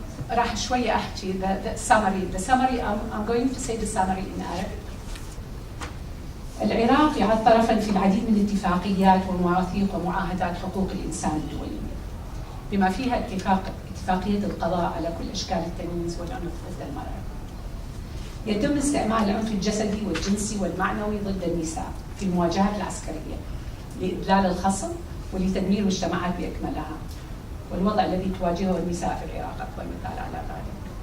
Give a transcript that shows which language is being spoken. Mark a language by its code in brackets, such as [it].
[ar] راح شوية أحكي [en] the summary. I'm going to say the summary in Arabic. [ar] العراق يعد طرفاً في العديد من الاتفاقيات ومواثيق ومعاهدات حقوق الإنسان الدولية، بما فيها اتفاقية القضاء على كل أشكال التمييز والعنف ضد المرأة. يتم استعمال العنف الجسدي والجنسي والمعنوي ضد النساء في المواجهات العسكرية لإذلال الخصم ولتدمير مجتمعات بأكملها، والوضع الذي تواجهه النساء في العراق أكبر مثال على ذلك.